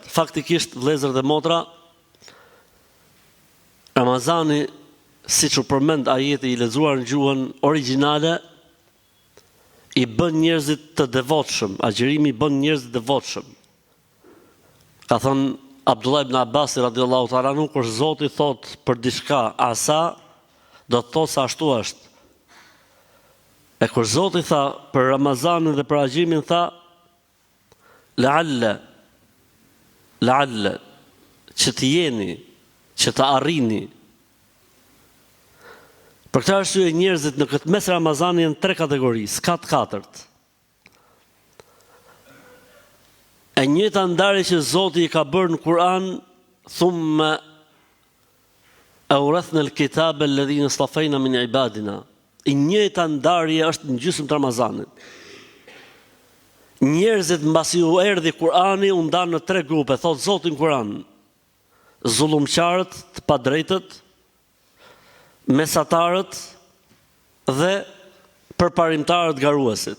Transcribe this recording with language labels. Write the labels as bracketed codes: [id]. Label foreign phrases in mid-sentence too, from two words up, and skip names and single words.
[sq] Faktikisht, vëllezër dhe motra, Ramazani, siç u përmend ajeti i lexuar në gjuhën origjinale, i bën njerëzit të devotshëm, agjërimi i bën njerëzit të devotshëm. Ka thënë Abdullah ibn Abbas [ar] رضي الله تعالى عنه, [sq] kur Zoti thot për diçka asa, do të thotë se ashtu është. E kur Zoti tha për Ramazanin dhe për agjërimin, tha la'alla, që të jeni, që të arrini. Për këtë arsye njerëzit në këtë mes Ramazani janë 3 kategori, s'ka të katërt. E njëjta ndarje që Zoti i ka bërë në Kur'an, [ar] ثم أورثنا الكتاب الذين اصطفينا من عبادنا. [sq] I njëjta ndarje është në gjysmën të Ramazanit. Njerëzit mbasi u erdhi Kur'ani u ndanë në 3 grupe, thot Zoti në Kur'an: zullumqarët, të padrejtët, mesatarët dhe përparimtarët garuesit.